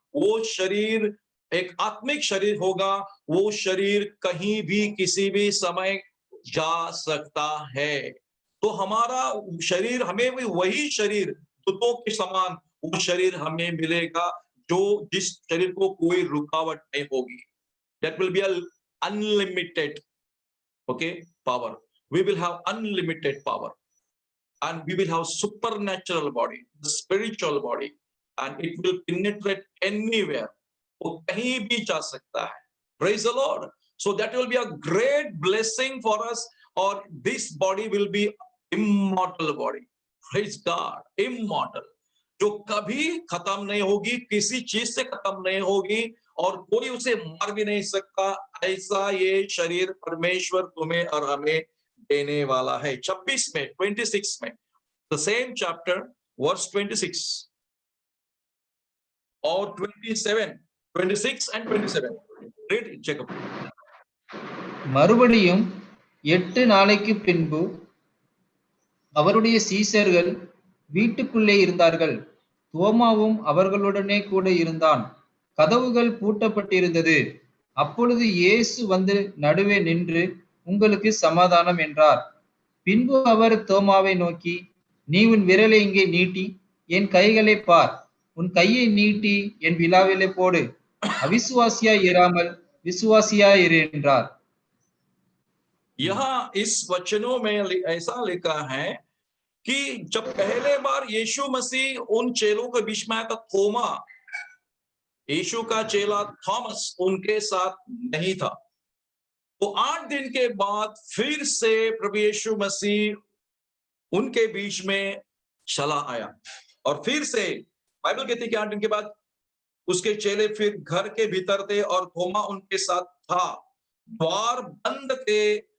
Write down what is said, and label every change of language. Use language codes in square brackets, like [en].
[hi] वो शरीर एक आत्मिक शरीर होगा, वो शरीर कहीं भी किसी भी समय जा सकता है। तो हमारा शरीर, हमें भी वही शरीर दूतों के समान वो शरीर हमें मिलेगा, जो जिस शरीर को कोई रुकावट नहीं होगी। [en] That will be a unlimited, okay, power. We will have unlimited power. And we will have supernatural body, the spiritual body, and it will penetrate anywhere. [hi] वो कहीं भी जा सकता है। [en] Praise the Lord. So that will be a great blessing for us. Or this body will be immortal body. Praise God. Immortal. [hi] जो कभी खत्म नहीं होगी, किसी चीज से खत्म नहीं होगी और कोई उसे मार भी नहीं सकता। ऐसा ये शरीर परमेश्वर तुम्हें और हमें देने वाला है। 26 में, 26 में, [en] the same chapter, verse 26 or 27, 26 and 27. Read it, Jacob. [ta] மறுபடியும் 8 நாளைக்கு பின்பு அவருடைய சீஷர்கள் வீட்டுக்குள்ளே இருந்தார்கள். தோமாவும் அவர்களுடனே கூட இருந்தான். கதவுகள் பூட்டப்பட்டிருந்தது. அப்பொழுது இயேசு வந்து நடுவே நின்று, உங்களுக்கு சமாதானம் என்றார். பின்பு அவர் தோமாவை நோக்கி, நீ உன் விரலை இங்கே நீட்டி என் கைகளை பார், உன் கையை நீட்டி என் விலாவிலே போடு, அவிசுவாசியாய் இராமல் விசுவாசியாய் இரு என்றார். [hi] यहाँ इस वचनों में ऐसा लिखा है कि जब पहले बार यीशु मसीह उन चेलों के बीच में आया था, थोमा, यीशु का चेला थॉमस उनके साथ नहीं था। तो 8 दिन के बाद फिर से प्रभु यीशु मसीह उनके बीच में चला आया और फिर से बाइबल कहती है कि 8 दिन के बाद उसके चेले फिर घर के भीतर थे और थोमा उनके साथ था, द्वार बंद थे।